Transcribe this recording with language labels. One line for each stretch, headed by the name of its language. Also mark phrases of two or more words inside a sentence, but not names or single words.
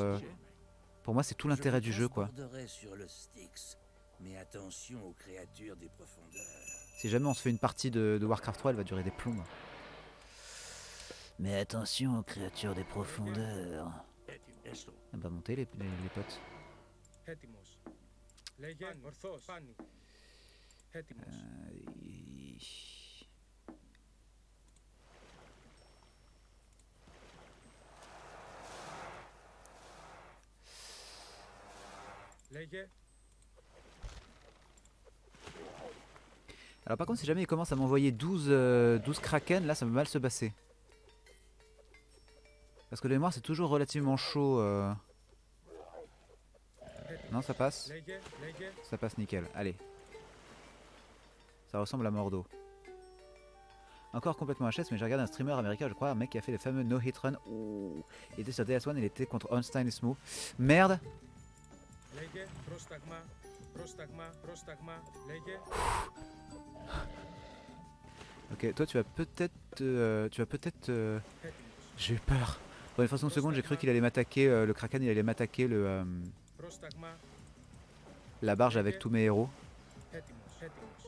French: pour moi, c'est tout l'intérêt du jeu, quoi. transporterai sur le Styx, mais attention aux créatures des profondeurs. Si jamais on se fait une partie de Warcraft 3, elle va durer des plombs. Mais attention aux créatures des profondeurs. Elle va monter les potes.
Greek: Έτοιμος. Λέγε ορθώς. Πάνι. Έτοιμος. Λέγε.
French: Alors par contre, si jamais il commence à m'envoyer 12 kraken, là ça va mal se passer. Parce que de mémoire c'est toujours relativement chaud. Non, ça passe.
Greek: Λέγε. Λέγε.
French: Ça passe nickel. Allez. Ça ressemble à Mordo. Encore complètement HS, mais j'ai regardé un streamer américain, je crois, un mec qui a fait les fameux
English: no hit run.
French: Ouh. Il était sur DS1, il était contre Einstein et Smooth. Merde.
Greek: Λέγε. Πρόσταγμα. Πρόσταγμα. Πρόσταγμα. Λέγε.
French: Ok, toi tu vas peut-être...
Greek: Έτοιμος.
French: J'ai eu peur. Pour une fraction de seconde, j'ai cru qu'il allait m'attaquer, le Kraken, il allait m'attaquer
Greek: Πρόσταγμα.
French: la barge avec tous mes héros.
Greek: Έτοιμος. Έτοιμος.